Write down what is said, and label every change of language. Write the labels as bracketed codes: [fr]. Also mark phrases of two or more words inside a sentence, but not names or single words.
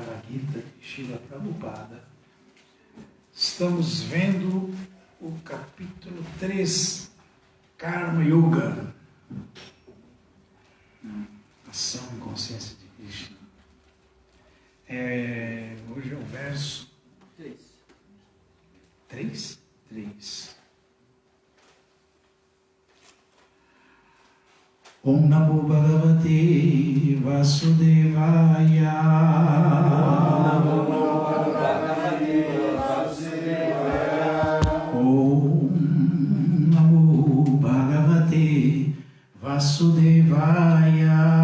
[pt] Gita de Srila Prabhupada. Estamos vendo o capítulo 3, Karma Yoga, ação e consciência de Krishna. Hoje é o verso 3. [sa] Om Namo Bhagavate Vasudevaya. Om Namo Bhagavate Vasudevaya.